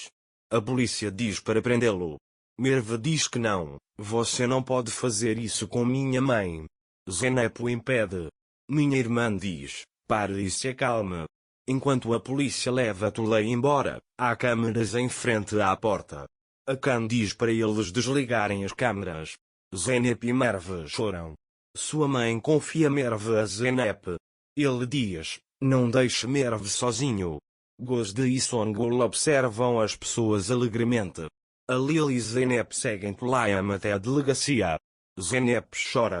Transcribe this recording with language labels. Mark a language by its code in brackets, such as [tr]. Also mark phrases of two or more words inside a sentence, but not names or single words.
[pt] A polícia diz para prendê-lo. Merve diz que não, você não pode fazer isso com minha mãe. Zeynep o impede. Minha irmã diz, pare e se acalme. Enquanto a polícia leva Tulay embora, há câmeras em frente à porta. A Khan diz para eles desligarem as câmeras. Zeynep e Merve choram. Sua mãe confia Merve a Zeynep. Ele diz, não deixe Merve sozinho. Gozde e Songul observam as pessoas alegremente. Alil e Zeynep seguem Tulayam até a delegacia. Zeynep chora.